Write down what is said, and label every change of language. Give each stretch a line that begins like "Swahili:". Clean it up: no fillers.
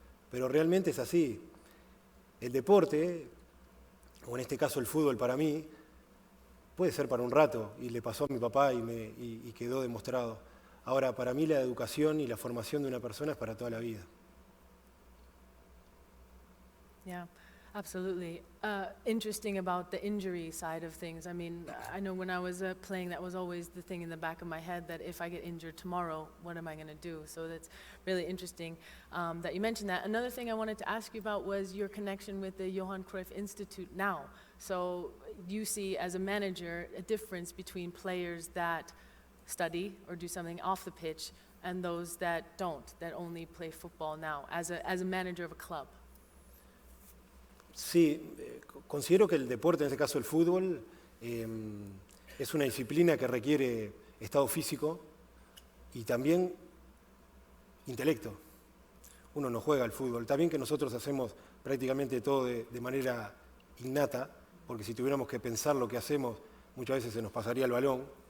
Spanish: Pero realmente es así. El deporte, o en este caso el fútbol para mí, puede ser para un rato, y le pasó a mi papá y quedó demostrado. Ahora, para mí la educación y la formación de una persona es para toda la vida.
English: Yeah, absolutely. Interesting about the injury side of things. I mean, I know when I was playing, that was always the thing in the back of my head, that if I get injured tomorrow, what am I going to do? So that's really interesting that you mentioned that. Another thing I wanted to ask you about was your connection with the Johan Cruyff Institute now. So you see, as a manager, a difference between players that study or do something off the pitch and those that don't, that only play football now, as a manager of a club.
Spanish: Sí, considero que el deporte, en este caso el fútbol, es una disciplina que requiere estado físico y también intelecto. Uno no juega al fútbol. También que nosotros hacemos prácticamente todo de manera innata, porque si tuviéramos que pensar lo que hacemos, muchas veces se nos pasaría el balón.